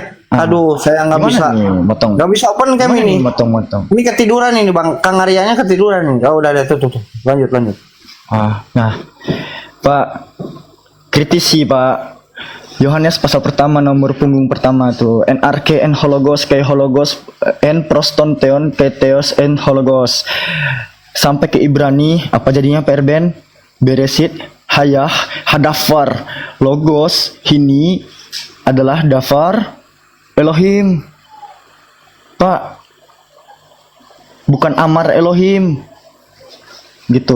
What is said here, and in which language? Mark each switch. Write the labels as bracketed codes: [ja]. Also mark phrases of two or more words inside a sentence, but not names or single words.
[id] Aduh, saya nggak Gimana bisa. nih, motong? Nggak bisa [en] open cam [id] Gimana ini. nih, motong. Ini ketiduran ini, Bang. Kang Aryanya ketiduran nih. Oh, udah ada tuh. Lanjut. Nah, Pak, kritisi Pak. Yohanes pasal pertama nomor punggung pertama tuh [el] ἐν ἀρχῇ ἦν ὁ λόγος καὶ ὁ λόγος ἦν πρὸς τὸν θεόν καὶ θεὸς ἦν ὁ λόγος [id] sampai ke Ibrani apa jadinya Pak Erben? [he] בראשית היה הדבר [id] logos ini adalah [he] דבר אלוהים, [id] Pak, bukan [he] אמר אלוהים [id] gitu.